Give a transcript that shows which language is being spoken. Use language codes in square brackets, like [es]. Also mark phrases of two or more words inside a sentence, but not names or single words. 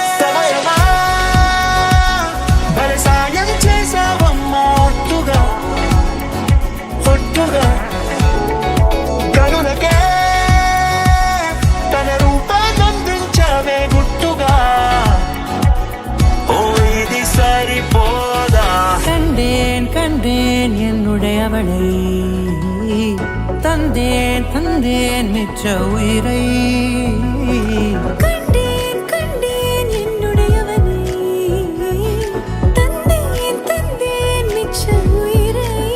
[te] సాయం చేసావమ్మా ఒట్టుగా కరుణకే తన రూపాన్నందించవే గుట్టుగా ఓ ఇది సరిపోదా [ta] கண்டேன் என்னுடையவளை தந்தேன் மிச்ச உயிரை கண்டேன் என்னுடையவனை தந்தேன் மிச்ச உயிரை